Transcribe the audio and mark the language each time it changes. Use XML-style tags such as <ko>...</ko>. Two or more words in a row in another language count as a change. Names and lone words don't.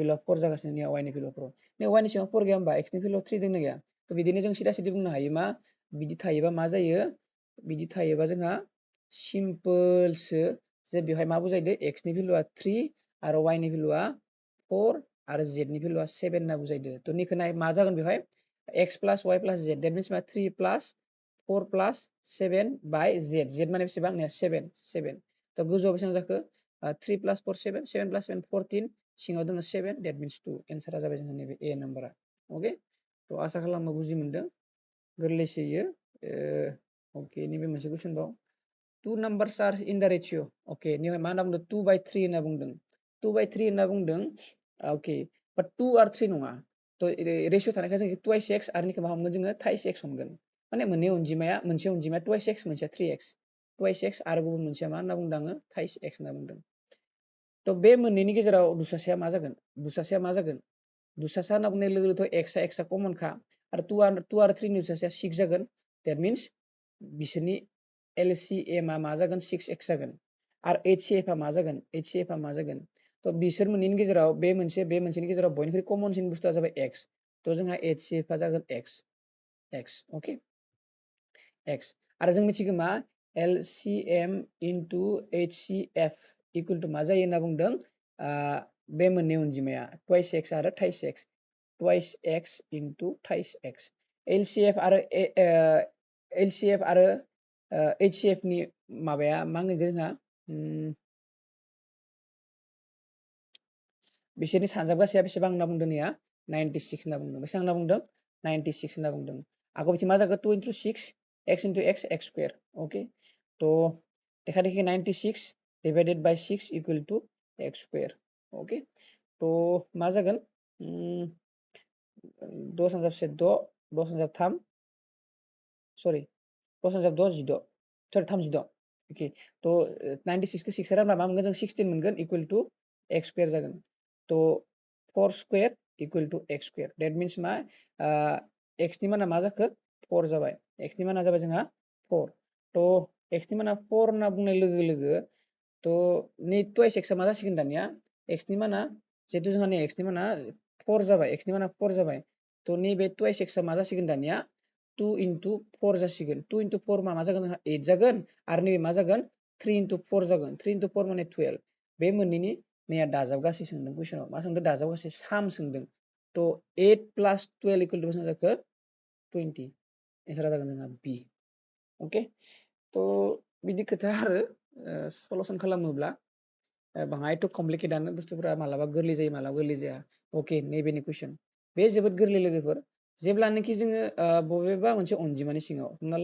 <brx>भेलुआ 4 जागासिनो निया y नि भेलुआ 4 नै y नि सिङाव 4 गैया होमबा x नि भेलुआ 3 दोंना गैया तो बिदिनो जों सिदा सिदा बुंनो हायो मा बिदि थायोबा मा जायो बिदि थायोबा जोंहा सिम्पोलसो जे बेवहाय मा बुजायदो x नि भेलुआ 3 आरो y नि भेलुआ 4 आरो z नि भेलुआ 7 होनना बुजायदो तो निखौ नाय मा जागोन बेवहाय</brx> <en>x plus y plus z that means</en> <brx>मा</brx> <en>3 plus 4 plus 7 by z</en> <brx>माने बेसेबां निया 7 तो गोजौआव बेसेबां जाखो</brx> <en>3 plus 4 7 7 plus 7 14</en> <brx>सिङाव दङ 7</brx> <en>that means</en> <brx>2 एन्सारा जाबाय जोंहा नैबे a नाम्बारा ओके तो आसा खालामो बुजि मोनदों गोरलैसो इयो ओके नैबे मोनसे कुइसन बाव</brx> <en>2 numbers are in the ratio</en> <brx>ओके निहाय मा होनना बुंदों 2/3 होनना बुंदों 2/3 होनना बुंदों ओके बाट 2 आरो 3 नङा तो रेशियो थानायखाय जों</brx> <en>twice x</en> <brx>आरो निखौ मा हमगोन जोङो</brx> <en>thrice x</en> <brx>हमगोन माने मोनसे अनजिमाया</brx> <en>twice x</en> <brx>मोनसेया 3x</brx> <en>twice x</en> <brx>आरो गुबुन मोनसेया मा होनना बुंदों आङो</brx> <en>thrice x</en> <brx>होनना बुंदों तो बे मोननैनि गेजेराव दुसासेया मा जागोन दुसासा होनना बुंनाय लोगो लोगोथ' x आ कमन खा आरो 2 आरो 3 नि दुसासेया 6 जागोन</brx> <en>that means</en> <brx>बिसोरनि LCM आ मा जागोन 6x जागोन आरो HCF आ मा जागोन तो बिसोर मोननैनि गेजेराव बे मोनसेनि गेजेराव बयनिख्रुइ कमनसिन बुस्थुआ जाबाय x तो जोंहा HCF आ जागोन x ओके x आरो जों मिथिगौ मा</brx> <en>LCM into HCF equal to</en> <brx>मा जायो होनना बुंदों बे मोननै अनजिमाया</brx> <en>twice x</en> <brx>आरो</brx> <en>thrice x twice x into thrice x LCF</en> <brx>आरो HCF नि माबाया मा होनगोन जोंहा बिसोरनि सानजाबगासेया बेसेबां होनना बुंदों नैया 96 होनना बुंदों बेसेबां होनना बुंदों 96 होनना बुंदों आगो बिथिं मा जागोन</brx> <en>2 into 6 x into x x square</en> <brx>ओके तो देखा देखी</brx> <en>96 divided by 6 equal to x square</en> <brx>ओके तो मा जागोन 2 सानजाबसे 6 2 सानजाब 3 सरि 2 सानजाब 6 16 सरि 36 ओके तो 96 को 6 रानबा मा मोनगोन जों 16 मोनगोन</brx> <en>equal to x square</en> <brx>जागोन तो</brx> <en>4 square equal to x square that means</en> <brx>मा x नि माना मा जाखो 4 जाबाय x नि माना जाबाय जोंहा 4 तो x नि माना 4 होनना बुंनाय लोगो लोगो तो नै</brx> <en>twice x</en> <brx>आ मा जासिगोन दानिया x नि माना जेतु जोंहा नै x नि माना 4 जाबाय x नि माना 4 जाबाय तो नैबे twice x आ मा जासिगोन दानिया</brx> <en>2 into 4</en> <brx>जासिगोन</brx> <en>2 into 4</en> <brx>मा जागोन जोंहा 8 जागोन आरो नैबे मा जागोन 3</brx> <en>into 4</en> <brx>जागोन</brx> <en>3 into 4</en> <brx>माने 12 बे मोननैनि नैया दाजाबगासै सोंदों कुइसनाव मा सोंदों दाजाबगासै साम सोंदों तो</brx> <en>8 plus 12 equal to</en> <brx>बेसेबां जाखो 20 एन्सारा जागोन जोंहा बी ओके तो बिदि खोथा आरो सलुशन खालामोब्ला बाङायथ' कमप्लिकेटानो बुस्थुफोरा मालाबा गोरलै जायो मालाबा गोरलै जाया ओके नैबेनि कुइसन बे जोबोद गोरलै लोगोफोर जेब्लानोखि जोङो बबेबा मोनसे अनजिमानि सिङाव हमना</brx>